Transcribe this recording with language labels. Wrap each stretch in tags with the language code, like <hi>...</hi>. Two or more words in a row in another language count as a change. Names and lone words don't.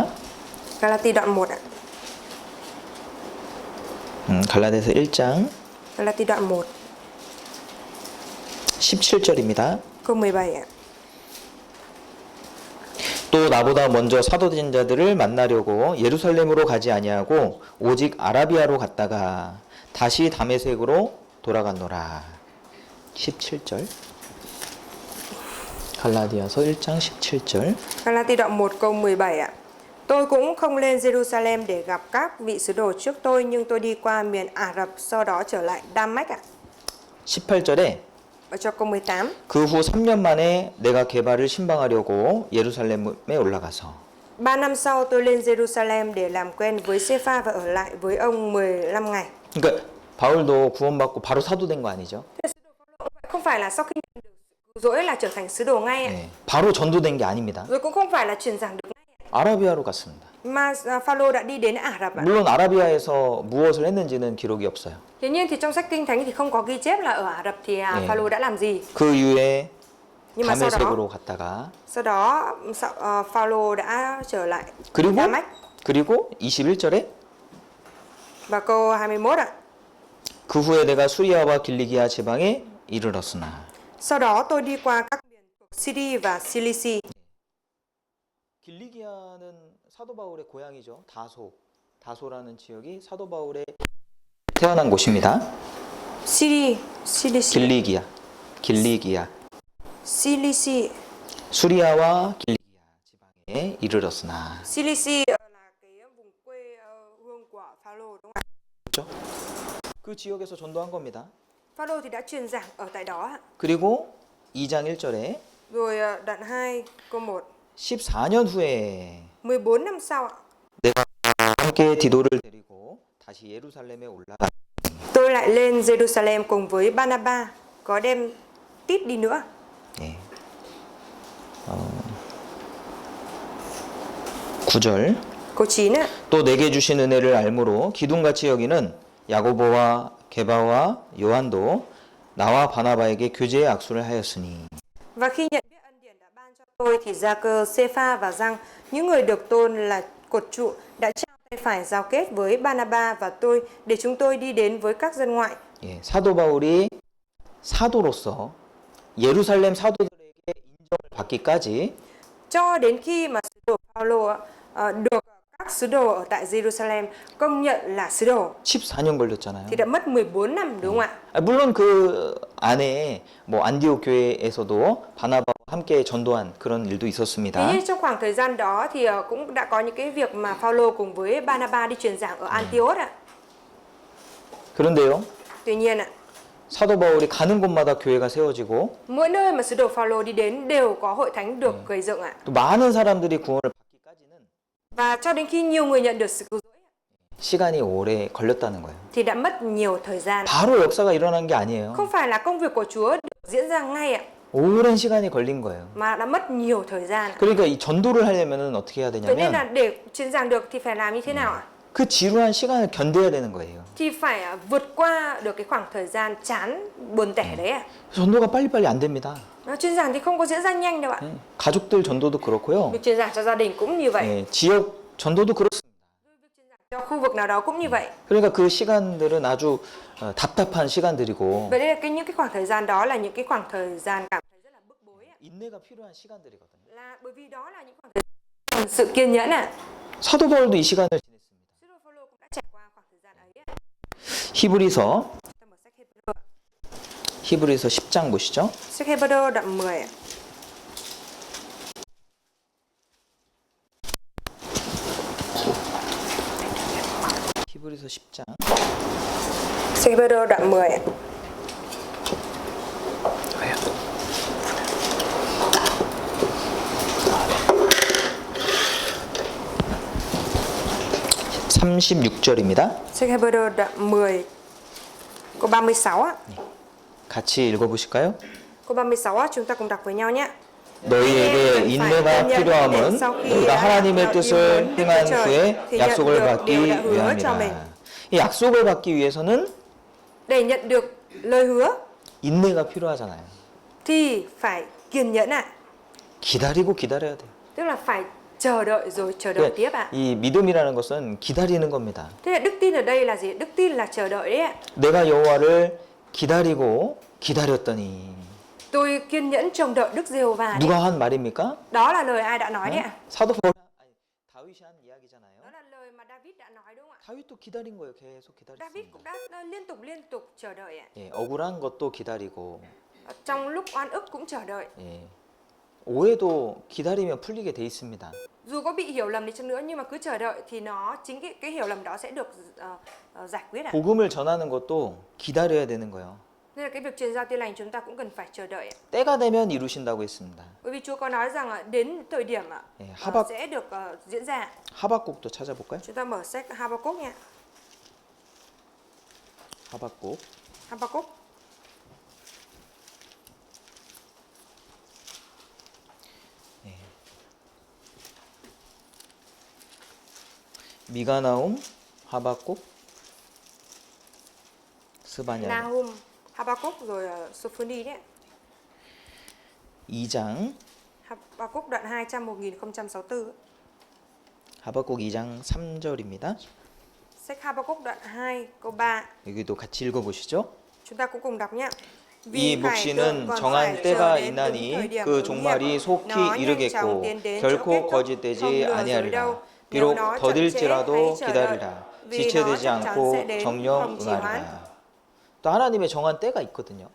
<vi>Galati đoạn 1 ạ.</vi> <ko>갈라디아서 1장</ko> <vi>Galati đoạn 1</vi> <ko>17절입니다.</ko> <vi>câu 17 ạ.</vi> <ko>또 나보다 먼저 사도된 자들을 만나려고 예루살렘으로 가지 아니하고 오직 아라비아로 갔다가 다시 다메섹으로 돌아갔노라. 17절. 갈라디아서 1장 17절.</ko> <vi>Galati đoạn 1 câu 17 ạ. Tôi cũng không lên Jerusalem để gặp các vị sứ đồ trước tôi, nhưng tôi đi qua miền Ả Rập, sau đó trở lại Đa-mách ạ.</vi> <ko>18절에</ko> <vi>Và cho câu 18.</vi> <ko>그 후 3년 만에 내가 게바를 신방하려고 예루살렘에 올라가서</ko> <vi>3 năm sau tôi lên Jerusalem để làm quen với Sê-pha và ở lại với ông 15 ngày.</vi> <ko>그러니까 바울도 구원받고 바로 사도된 거 아니죠?</ko> <vi>Không phải là sau khi nhận được sự cứu rỗi là trở thành sứ đồ ngay ạ.</vi> <ko>네, 바로 전도된 게 아닙니다.</ko> <vi>Rồi cũng không phải là truyền giảng được ngay ạ.</vi> <ko>아라비아로 갔습니다.</ko> <vi>Mà Phao-lô đã đi đến Ả Rập ạ.</vi> <ko>물론 아라비아에서 무엇을 했는지는 기록이 없어요.</ko> <vi>Tuy nhiên thì trong sách Kinh Thánh thì không có ghi chép là ở Ả Rập thì Phao-lô đã làm gì.</vi> <ko>그 이후에</ko> <vi>Nhưng mà</vi> <ko>다메섹으로 갔다가</ko> <vi>sau đó Phao-lô đã trở lại</vi> <ko>그리고</ko> <vi>Đa-mách.</vi> <ko>그리고 21절에</ko> <vi>Và câu 21 ạ.</vi> <ko>그 후에 내가 수리아와 길리기아 지방에 이르렀으나</ko> <vi>Sau đó tôi đi qua các miền thuộc Syria và Cilicia.</vi> <ko>길리기아는 사도 바울의 고향이죠. 다소라는 지역이 사도 바울의 태어난 곳입니다.</ko> <vi>Cilicia.</vi> <ko>길리기아</ko> <vi>Cilicia.</vi> <ko>수리아와 길리기아 지방에 이르렀으나</ko> <vi>Cilicia là cái vùng quê hương của Phao-lô đúng không ạ?</vi> <ko>그렇죠? 그 지역에서 전도한 겁니다.</ko> <vi>Phao-lô thì đã truyền giảng ở tại đó ạ.</vi> <ko>그리고 2장 1절에</ko> <vi>Rồi đoạn 2 câu 1.</vi> <ko>14년 후에</ko> <vi>14 năm sau ạ.</vi> <ko>내가 함께 디도를 데리고 다시 예루살렘에 올라가</ko> <vi>Tôi lại lên Jerusalem cùng với Barnaba, có đem Tít đi nữa.</vi> <ko>예. 9절</ko> <vi>Câu 9 ạ.</vi> <ko>또 내게 주신 은혜를 알므로 기둥같이 여기는 야고보와 게바와 요한도 나와 바나바에게 교제의 악수를 하였으니</ko> <vi>Và khi nhận biết ân điển đã ban cho tôi thì Gia-cơ, Sê-pha và Giăng, những người được tôn là cột trụ, đã trao tay phải giao kết với Barnaba và tôi để chúng tôi đi đến với các dân ngoại.</vi> <ko>예, 사도 바울이 사도로서 예루살렘 사도들에게 인정을 받기까지</ko> <vi>Cho đến khi mà sứ đồ Phao-lô được các sứ đồ ở tại Jerusalem công nhận là sứ đồ</vi> <ko>14년 걸렸잖아요.</ko> <vi>thì đã mất 14 năm đúng không ạ?</vi> <ko>물론 그 안에 뭐 안디옥 교회에서도 바나바와 함께 전도한 그런 일도</ko> <vi>Tuy</vi> <ko>있었습니다.</ko> <vi>nhiên trong khoảng thời gian đó thì cũng đã có những cái việc mà Phao-lô cùng với Barnaba đi truyền giảng ở Antioch ạ.</vi> <ko>그런데요.</ko> <vi>Tuy nhiên ạ,</vi> <ko>사도 바울이 가는 곳마다 교회가 세워지고</ko> <vi>mỗi nơi mà sứ đồ Phao-lô đi đến đều có hội thánh được gây dựng ạ.</vi> <ko>또 많은 사람들이 구원을 받기까지는</ko> <vi>Và cho đến khi nhiều người nhận được sự cứu rỗi</vi> <ko>시간이 오래 걸렸다는 거예요.</ko> <vi>thì đã mất nhiều thời gian.</vi> <ko>바로 역사가 일어난 게 아니에요.</ko> <vi>Không phải là công việc của Chúa được diễn ra ngay ạ,</vi> <ko>오랜 시간이 걸린 거예요.</ko> <vi>mà đã mất nhiều thời gian ạ.</vi> <ko>그러니까 이 전도를 하려면은 어떻게 해야</ko> <vi>Vậy nên là</vi> <ko>되냐면</ko> <vi>để truyền giảng được thì phải làm như thế nào ạ?</vi> <ko>그 지루한 시간을 견뎌야 되는 거예요.</ko> <vi>Thì phải vượt qua được cái khoảng thời gian chán buồn tẻ đấy ạ.</vi> <ko>전도가 빨리빨리 안 됩니다.</ko> <vi>Truyền giảng thì không có diễn ra nhanh đâu ạ.</vi> <ko>가족들 전도도 그렇고요.</ko> <vi>Việc truyền giảng cho gia đình cũng như vậy.</vi> <ko>예, 지역 전도도 그렇습니다.</ko> <vi>Việc truyền giảng Cho khu vực nào đó cũng như vậy.</vi> <ko>그러니까 그 시간들은 아주 답답한 시간들이고</ko> <vi>Vậy nên là những cái khoảng thời gian đó là những cái khoảng thời gian cảm thấy rất là bức bối ạ.</vi> <ko>인내가 필요한 시간들이거든요.</ko> <vi>Là bởi vì đó là những khoảng thời gian sự kiên nhẫn ạ.</vi> <ko>사도 바울도 이 시간을 지냈습니다.</ko> <vi>Sứ đồ Phaolô cũng đã trải qua khoảng thời gian ấy ạ.</vi> <ko>히브리서</ko> <vi>Ta mở sách Hebrew.</vi> <ko>히브리서 10장 보시죠.</ko> <vi>Sách Hebrew đoạn 10 ạ.</vi> <ko>히브리서 10장</ko> <vi>Sách Hebrew đoạn 10 ạ.</vi> <ko>왜요? 36절입니다.</ko> <vi>Sách Hebrew đoạn 10 câu 36 á.</vi> <ko>같이 읽어보실까요?</ko> <vi>Câu 36 á, chúng ta cùng đọc với nhau nhé.</vi> <ko>너희에게 인내가 필요함은 우리가 하나님의 뜻을 행한 후에 약속을 받기 위함이라. 이 약속을 받기 위해서는</ko> <vi>Để nhận được lời hứa</vi> <ko>인내가 필요하잖아요.</ko> <vi>thì phải kiên nhẫn ạ.</vi> <ko>기다리고 기다려야 돼요.</ko> <vi>Tức là phải chờ đợi rồi chờ đợi tiếp ạ.</vi> <ko>이 믿음이라는 것은 기다리는 겁니다.</ko> <vi>Thế là đức tin ở đây là gì? Đức tin là chờ đợi đấy ạ.</vi> <ko>내가 여호와를 기다리고 기다렸더니</ko> <vi>Tôi kiên nhẫn trông đợi Đức Giê-hô-va.</vi> <ko>누가 한 말입니까?</ko> <vi>Đó là lời ai đã nói đấy ạ?</vi> <ko>사도 바울 아니 다윗이 한 이야기잖아요.</ko> <vi>Đó là lời mà David đã nói đúng không ạ?</vi> <ko>다윗도 기다린 거예요. 계속</ko> <vi>David</vi> <ko>기다렸습니다.</ko> <vi>cũng đã liên tục chờ đợi ạ.</vi> <ko>예, 억울한 것도 기다리고</ko> <vi>Trong lúc oan ức cũng chờ đợi.</vi> <ko>예, 오해도 기다리면 풀리게 돼 있습니다.</ko> <vi>Dù có bị hiểu lầm đi chăng nữa nhưng mà cứ chờ đợi thì chính cái hiểu lầm đó sẽ được giải quyết ạ.</vi> <ko>복음을 전하는 것도 기다려야 되는 거예요.</ko> <vi>Nên là cái việc truyền giao tin lành chúng ta cũng cần phải chờ đợi ạ.</vi> <ko>때가 되면 이루신다고 했습니다.</ko> <vi>Bởi vì Chúa có nói rằng đến thời điểm sẽ được diễn ra.</vi> <ko>하박국도 찾아볼까요?</ko> <vi>Chúng ta mở sách Habakkuk nha.</vi> <ko>하박국</ko> <vi>Habakkuk</vi> <ko>미가나움 하박국 스바냐</ko> <vi>Nahum, Habakkuk rồi Sophoni đấy.</vi> <ko>2장</ko> <vi>Habakkuk đoạn 2 trang 1064.</vi> <ko>하박국 2장 3절입니다.</ko> <vi>Sách Habakkuk đoạn 2 câu 3.</vi> <ko>여기도 같이 읽어보시죠.</ko> <vi>Chúng ta cũng cùng đọc nhé.</vi> <ko>이 묵시는 정한 때가 있나니 그 종말이 속히 이르겠고 결코 거짓되지 아니하리라. 비록 더딜지라도 기다리라. 지체되지 않고 정령 응하리라. 또 하나님의 정한 때가 있거든요.</ko>